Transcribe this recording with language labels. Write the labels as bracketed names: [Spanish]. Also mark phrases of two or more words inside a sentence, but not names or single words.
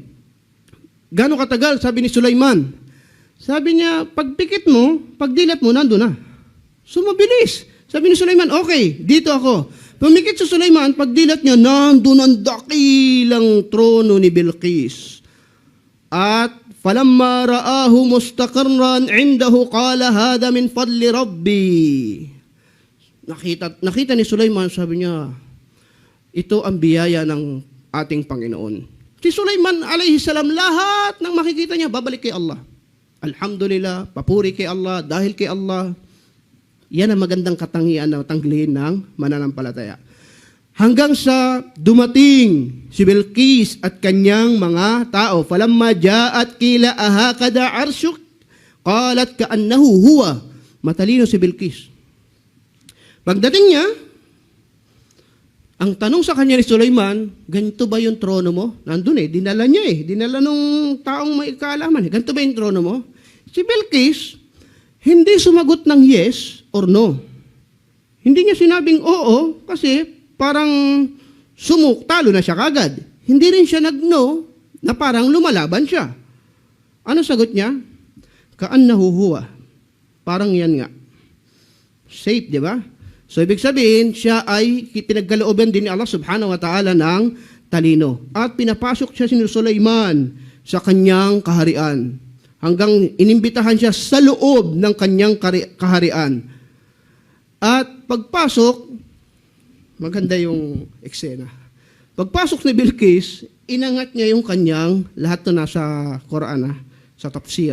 [Filipino] Gano'ng katagal? Sabi ni Sulaiman. Sabi niya, pagpikit mo, pagdilat mo, nandun na. So mabilis. Sabi ni Sulaiman, okay, dito ako. Pumikit si Sulaiman, pagdilat niya, nandun ang dakilang trono ni Bilqis. [Arabic] At فلما رآه مستقرا عنده قال هذا من فضل ربي. [Filipino] Nakita ni Sulaiman, sabi niya, ito ang biyaya ng ating Panginoon. Si Sulaiman [Arabic] عليه السلام, [Filipino] lahat ng makikita niya babalik kay Allah. Alhamdulillah, papuri kay Allah, dahil kay Allah. Yan ang magandang katangian na tanggihin ng mananampalataya. Hanggang sa dumating si Bilqis at kanyang mga tao. [Arabic] فلما جاءت قيل أهكذا عرشك قالت كأنه هو. [Filipino] Matalino si Bilqis. Pagdating niya, ang tanong sa kanya ni Sulaiman, ganito ba yung trono mo? Nandun dinala niya dinala nung taong may kaalaman. Ganito ba yung trono mo? Si Bilqis, hindi sumagot ng [English] yes or no. [Filipino] Hindi niya sinabing oo kasi parang talo na siya kagad. Hindi rin siya nag-no na parang lumalaban siya. Ano sagot niya? [Arabic] كأنه هو. [Filipino] Parang yan nga. Safe, di ba? So, ibig sabihin, siya ay pinagkalooban din ni Allah [Arabic] سبحانه وتعالى [Filipino] ng talino. At pinapasok siya si Sulaiman sa kanyang kaharian. Hanggang inimbitahan siya sa loob ng kanyang kaharian. At pagpasok, maganda yung eksena. Pagpasok ni Bilqis, inangat niya yung kanyang, lahat to nasa Quran, sa tafsir.